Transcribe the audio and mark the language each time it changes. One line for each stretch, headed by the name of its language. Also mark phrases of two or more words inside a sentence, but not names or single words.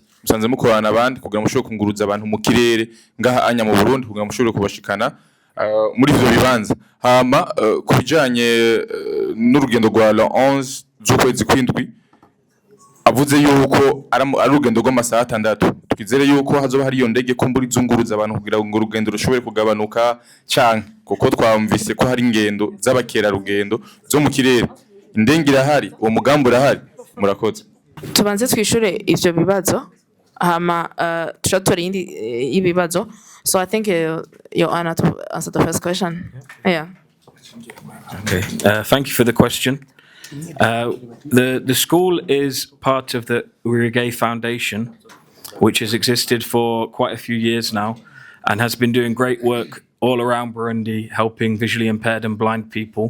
Rundi: Musanze mukorana abandi kugira mushobore kunguruza abantu mu kirere ngaha anya mu Burundi kugira mushobore kubashikana muri ivyo bibanza hama kubijanye n'urugendo rwa la 11 z'ukwezi kwindwi avuze yuko ari urugendo rw'amasaha 6 twizere yuko hazoba hari iyo ndege kumbura izunguruza abantu kugira ngo urugendo rushobore kugabanuka cyane kuko twamvise ko hari ingendo z'abakera rugendo zo mu kirere indenge irahari uwo mugambo urahari murakoze tubanze twishure ivyo bibazo hama turatora indi ibibazo.
English: So I think your honor to answer the first question. Yeah. Okay. Thank you for the question. The school is part of the Urige Foundation, which has existed for quite a few years now and has been doing great work all around Burundi, helping visually impaired and blind people.